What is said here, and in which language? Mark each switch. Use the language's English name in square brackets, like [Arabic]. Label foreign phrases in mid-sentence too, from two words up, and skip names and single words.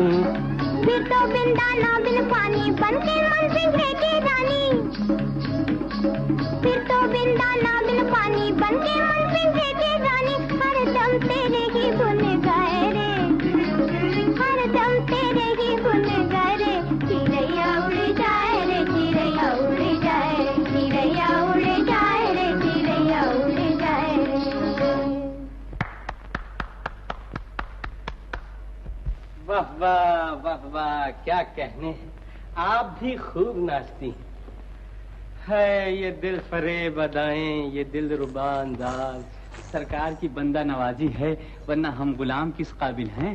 [Hindi] फिर तो बिंदा ना बिन पानी बन के मन पिंजरे की रानी, फिर तो बिंदा ना बिन पानी बन के मन पिंजरे की रानी। हर दम तेरे ही गुन गाए रे, हर दम तेरे ही गुन गाए रे। चिड़ैया उड़ जाए रे, चिड़ैया उड़ जाए रे, चिड़ैया उड़ जाए रे, चिड़ैया उड़ जाए रे। वाह वाह वाह वाह, क्या कहने, आप भी खूब नाचती है। ये दिल फरेब अदाएं, ये दिल रुबा अंदाज। सरकार की बंदा नवाजी है, वरना हम गुलाम किस काबिल हैं।